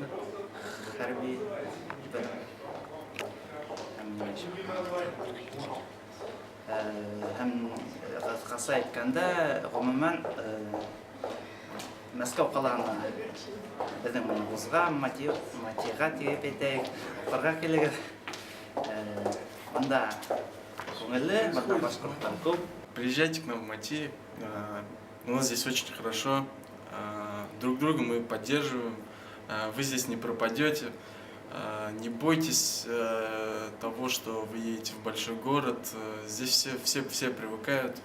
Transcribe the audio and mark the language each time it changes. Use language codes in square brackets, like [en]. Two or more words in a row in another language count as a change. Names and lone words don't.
[tt] Хәрби һәм кыскасы әйткәндә, гомумән Мәскәү каласына безнең вузга МАТИга тигеп әйтәйек, укырга килегез. Анда күңелле, башкортлар күп. [ru] Приезжайте к нам в МАТИ. У нас здесь очень хорошо. Друг друга мы поддерживаем. Вы здесь не пропадете. Не бойтесь того, что вы едете в большой город. Здесь все привыкают.